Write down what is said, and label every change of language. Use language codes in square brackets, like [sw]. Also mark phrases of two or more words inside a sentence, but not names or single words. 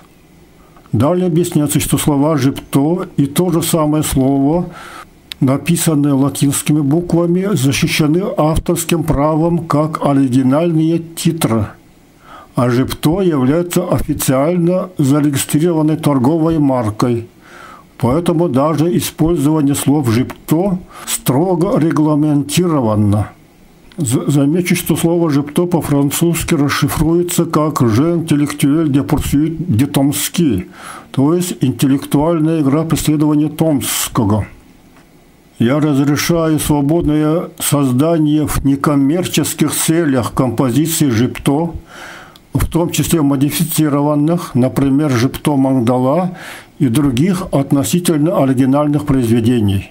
[ru] Далее объясняется, что слова жипто и то же самое слово, написанные латинскими буквами, защищены авторским правом как оригинальные титры, а жипто является официально зарегистрированной торговой маркой. Поэтому даже использование слов жипто строго регламентировано. Замечу, что слово жипто по-французски расшифруется как [fr] «jeu intellectuel de poursuite de Tomsky», [ru] то есть интеллектуальная игра преследования Томского. Я разрешаю свободное создание в некоммерческих целях композиций жипто, в том числе модифицированных, например, жипто мандала и других относительно оригинальных произведений.